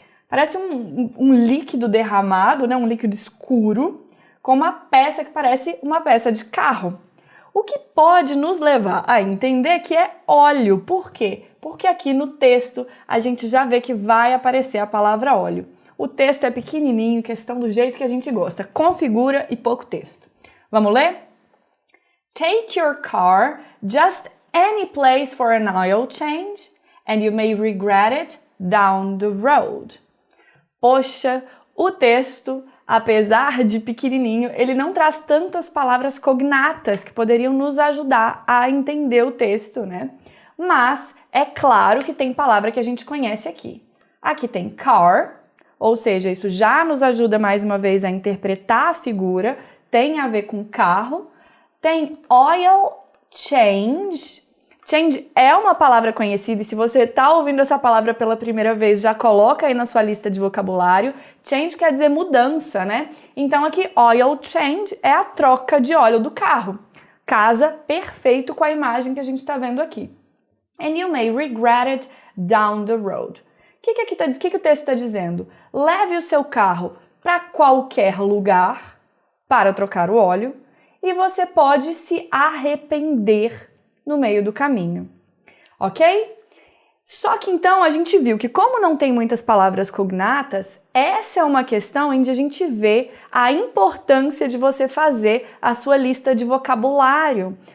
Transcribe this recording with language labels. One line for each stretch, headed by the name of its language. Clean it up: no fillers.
Portuguese: Parece um líquido derramado, né, um líquido escuro, com uma peça que parece uma peça de carro. O que pode nos levar a entender que é óleo. Por quê? Porque aqui no texto a gente já vê que vai aparecer a palavra óleo. O texto é pequenininho, questão do jeito que a gente gosta, com figura e pouco texto. Vamos ler?
English: Take your car just any place for an oil change and you may regret it down the road.
Portuguese: Poxa, o texto, apesar de pequenininho, ele não traz tantas palavras cognatas que poderiam nos ajudar a entender o texto, né? Mas é claro que tem palavra que a gente conhece aqui. Aqui tem car, ou seja, isso já nos ajuda mais uma vez a interpretar a figura, tem a ver com carro. Tem oil change. Change é uma palavra conhecida e se você está ouvindo essa palavra pela primeira vez, já coloca aí na sua lista de vocabulário. Change quer dizer mudança, né? Então aqui, oil change é a troca de óleo do carro. Casa perfeito com a imagem que a gente está vendo aqui.
English: And you may regret it down the road.
Portuguese: O que o texto está dizendo? Leve o seu carro para qualquer lugar para trocar o óleo e você pode se arrepender no meio do caminho, ok? Só que então a gente viu que como não tem muitas palavras cognatas, essa é uma questão onde a gente vê a importância de você fazer a sua lista de vocabulário.